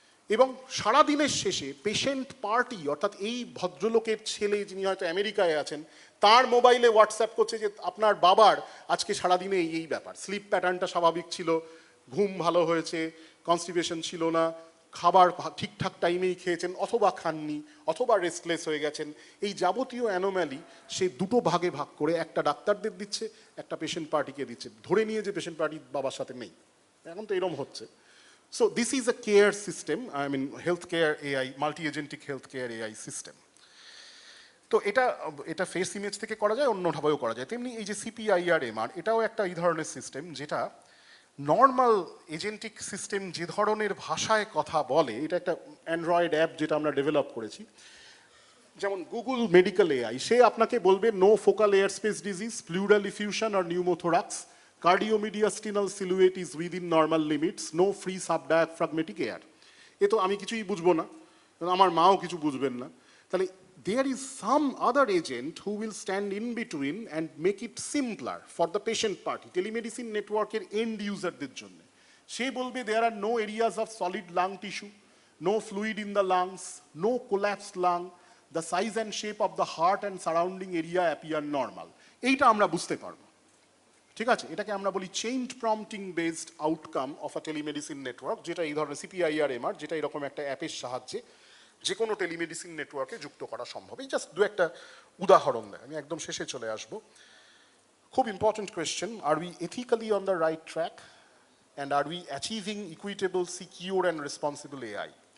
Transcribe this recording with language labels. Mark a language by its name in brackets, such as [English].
[Bangla] এবং সারাদিনের শেষে পেশেন্ট পার্টি, অর্থাৎ এই ভদ্রলোকের ছেলে যিনি হয়তো আমেরিকায় আছেন, তার মোবাইলে হোয়াটসঅ্যাপ করছে যে আপনার বাবার আজকে সারাদিনে এই ব্যাপার, স্লিপ প্যাটার্নটা স্বাভাবিক ছিল, ঘুম ভালো হয়েছে, কনস্টিপেশন ছিল না, খাবার ঠিকঠাক টাইমেই খেয়েছেন অথবা খাননি, অথবা রেস্টলেস হয়ে গেছেন। এই যাবতীয় অ্যানোম্যালি সে দুটো ভাগে ভাগ করে, একটা ডাক্তারদের দিচ্ছে, একটা পেশেন্ট পার্টিকে দিচ্ছে, ধরে নিয়ে যে পেশেন্ট পার্টি বাবার সাথে নেই। এখন তো এরকম হচ্ছে। [English] So this is a care system, I mean healthcare AI, multi-agentic healthcare AI system. [Bangla] তো এটা ফেস ইমেজ থেকে করা যায়, অন্যভাবেও করা যায়। তেমনি এই যে CPIR-MR, এটাও একটা এই ধরনের সিস্টেম, যেটা নর্মাল এজেন্টিক সিস্টেম যে ধরনের ভাষায় কথা বলে, এটা একটা অ্যান্ড্রয়েড অ্যাপ যেটা আমরা ডেভেলপ করেছি। যেমন গুগল মেডিকেল এআই, সে আপনাকে বলবে [English] No focal air space disease, pleural effusion আর pneumothorax, cardiomediastinal silhouette is within normal limits, no free subdiaphragmatic air. [Bangla] এ তো আমি কিছুই বুঝবো না, আমার মাও কিছু বুঝবেন না। তাহলে [English] there is some other agent who will stand in between and make it simpler for the patient party, telemedicine [Bangla] নেটওয়ার্কের এন্ড ইউজারদের জন্য। সে বলবে [English] there are no areas of solid lung tissue, no fluid in the lungs, no collapsed lung, the size and shape of the heart and surrounding area appear normal. [Bangla] এইটা আমরা বুঝতে পারবো। ঠিক আছে? এটাকে আমরা বলি [English] chained prompting based outcome of a telemedicine network, [Bangla] যেটা এই ধরনের CPIR-MR, যেটা এরকম একটা অ্যাপের সাহায্যে যে কোনো টেলিমেডিসিন নেটওয়ার্কে যুক্ত করা সম্ভব। এই জাস্ট দু একটা উদাহরণ দেয়, আমি একদম শেষে চলে আসব। খুব important question, [English] Are we ethically on the right track and are we achieving equitable, secure and responsible AI?